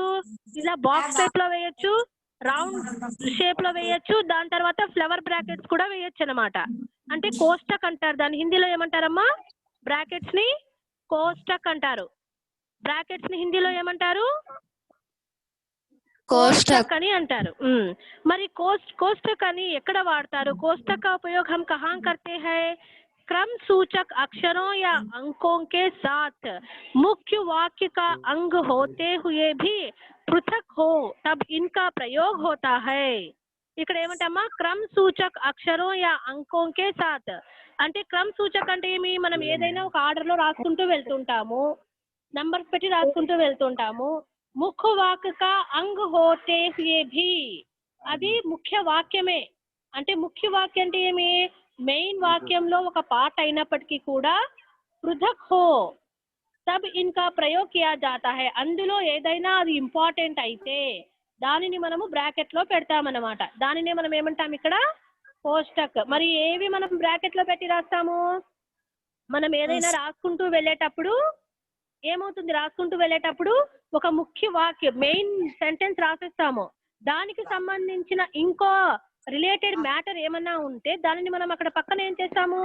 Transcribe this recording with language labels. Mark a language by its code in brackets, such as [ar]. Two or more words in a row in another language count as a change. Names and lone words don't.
[te] ఇలా [en] box type [te] లో వేయచ్చు, [en] round shape [te] లో వేయచ్చు, దాని తర్వాత [en] flower brackets [te] కూడా వేయచ్చు అనమాట. అంటే కోష్టక్ అంటారు దాన్ని. హిందీలో ఏమంటారమ్మా? బ్రాకెట్స్ ని కోష్టక్ అంటారు. బ్రాకెట్స్ ని హిందీలో ఏమంటారు? కోష్టక్ అని అంటారు. మరి కోష్టక్ అని ఎక్కడ వాడతారు? [hi] కోష్టక్ का उपयोग हम कहाँ करते हैं? क्रम सूचक अक्षरों या अंकों के साथ मुख्य वाक्य का अंग होते हुए भी पृथक हो तब इनका प्रयोग होता है. [te] ఇక్కడ ఏమంటామా? క్రమ సూచక అక్షరం [hi] या अंकों के साथ [te] అంటే క్రమ సూచక అంటే ఏమి? మనం ఏదైనా ఒక ఆర్డర్ లో రాసుకుంటూ వెళ్తుంటాము, నంబర్స్ పెట్టి రాసుకుంటూ వెళ్తుంటాము. [hi] मुख्य वाक्य का अंग होते हुए भी, [te] అది ముఖ్య వాక్యమే. అంటే ముఖ్య వాక్యం అంటే ఏమి? మెయిన్ వాక్యంలో ఒక పార్ట్ అయినప్పటికీ కూడా [hi] पृथक हो तब इनका प्रयोग किया जाता है, [te] అందులో ఏదైనా అది ఇంపార్టెంట్ అయితే దానిని మనము బ్రాకెట్ లో పెడతామన్నమాట. దానినే మనం ఏమంటాం ఇక్కడ? కోష్టక్. మరి ఏవి మనం బ్రాకెట్ లో పెట్టి రాస్తాము? మనం ఏదైనా రాసుకుంటూ వెళ్ళేటప్పుడు ఏమవుతుంది? రాసుకుంటూ వెళ్ళేటప్పుడు ఒక ముఖ్య వాక్యం [en] main sentence [te] రాసేస్తాము, దానికి సంబంధించిన ఇంకో [en] related matter [te] ఏమన్నా ఉంటే దానిని మనం అక్కడ పక్కన ఏం చేస్తాము?